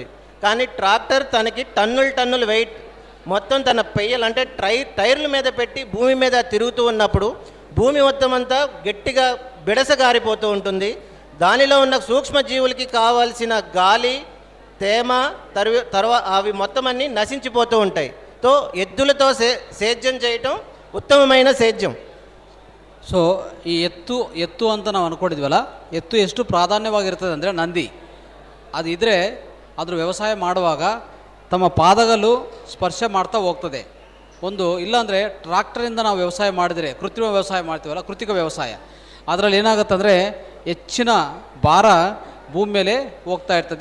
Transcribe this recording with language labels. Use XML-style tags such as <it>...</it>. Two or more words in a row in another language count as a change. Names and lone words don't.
<te>కానీ ట్రాక్టర్ తనకి టన్నుల వెయిట్ మొత్తం తన పెయ్యలు అంటే టైర్ల మీద పెట్టి భూమి మీద తిరుగుతూ ఉన్నప్పుడు భూమి మొత్తం అంతా గట్టిగా బిడసగారిపోతూ ఉంటుంది. దానిలో ఉన్న సూక్ష్మజీవులకి కావాల్సిన గాలి, తేమ, తర్వాత అవి మొత్తం అన్నీ నశించిపోతూ ఉంటాయి. తో ఎద్దులతో సేద్యం చేయటం ఉత్తమమైన సేద్యం.</te> <kn>ಸೊ ಈ ಎತ್ತು ಅಂತ ನಾವು ಅಂದ್ಕೊಂಡಿದ್ವಲ್ಲ, ಎತ್ತು ಎಷ್ಟು ಪ್ರಾಧಾನ್ಯವಾಗಿರ್ತದೆ ಅಂದರೆ ನಂದಿ ಅದು ಇದ್ದರೆ ಅದ್ರ ವ್ಯವಸಾಯ ಮಾಡುವಾಗ ತಮ್ಮ ಪಾದಗಳು ಸ್ಪರ್ಶ ಮಾಡ್ತಾ ಹೋಗ್ತದೆ. ಒಂದು ಇಲ್ಲಾಂದರೆ ಟ್ರಾಕ್ಟರಿಂದ ನಾವು ವ್ಯವಸಾಯ ಮಾಡಿದರೆ, ಕೃತ್ರಿಮ ವ್ಯವಸಾಯ ಮಾಡ್ತೀವಲ್ಲ, ಕೃತಿಕ ವ್ಯವಸಾಯ, ಅದರಲ್ಲಿ ಏನಾಗುತ್ತಂದರೆ ಹೆಚ್ಚಿನ ಭಾರ ಭೂಮಿ ಮೇಲೆ ಹೋಗ್ತಾ ಇರ್ತದೆ.</kn>